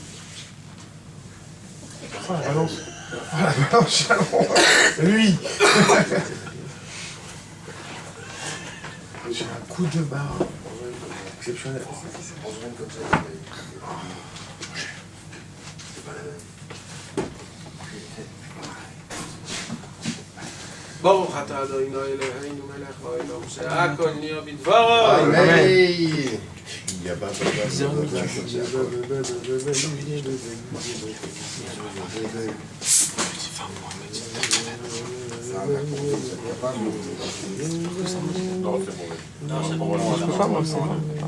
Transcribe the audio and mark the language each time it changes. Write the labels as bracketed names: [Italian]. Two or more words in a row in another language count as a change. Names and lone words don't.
[French] Ah, la balance. Ah, la balance, jalon. Lui. J'ai un coup de barre. Exceptionnel. On se rend comme ça. C'est pas la même. [Hebrew] ברוך אתה אדוני אלוהינו מלך העולם שהכל נהיה בדברו. [French] Amen. Non, c'est bon. Non, c'est bon. Je peux pas, moi, c'est bon.